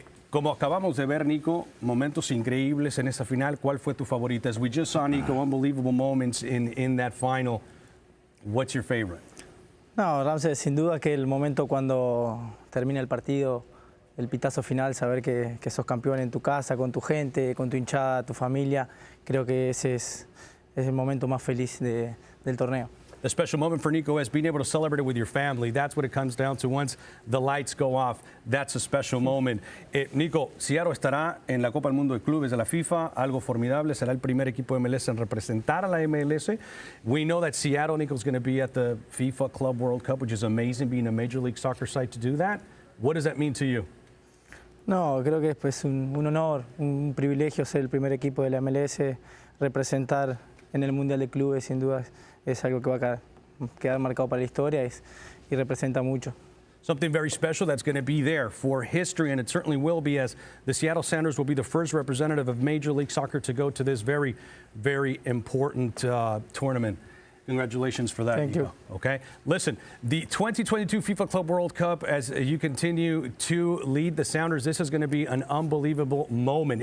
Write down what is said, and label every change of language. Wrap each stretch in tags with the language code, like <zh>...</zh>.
<es>Como acabamos de ver, Nico, momentos increíbles en esa final. ¿Cuál fue tu favorita?</es> <en>As we just saw, Nico, unbelievable moments in that final. What's your favorite?</en> <es>No, Ramsey, sin duda que el momento cuando termina el partido, el pitazo final, saber que sos campeón en tu casa, con tu gente, con tu hinchada, tu familia, creo que ese es el momento más feliz del torneo.</es> <en>The special moment for Nico is being able to celebrate it with your family. That's what it comes down to. Once the lights go off, that's a special moment.</en> <es>Nico, Seattle estará en la Copa del Mundo de Clubes de la FIFA, algo formidable. Será el primer equipo de MLS en representar a la MLS.</es> <en>We know that Seattle, Nico, is going to be at the FIFA Club World Cup, which is amazing, being a Major League Soccer site to do that. What does that mean to you?</en> <es>No, creo que es pues, un honor, un privilegio ser el primer equipo de la MLS, representar en el Mundial de Clubes, sin duda. Es algo que va a quedar marcado para la historia y representa mucho.</es> <en>Something very special that's going to be there for history, and it certainly will be, as the Seattle Sounders will be the first representative of Major League Soccer to go to this very, very important tournament. Congratulations for that. Thank you. Okay. Listen, the 2022 FIFA Club World Cup, as you continue to lead the Sounders, this is going to be an unbelievable moment.</en>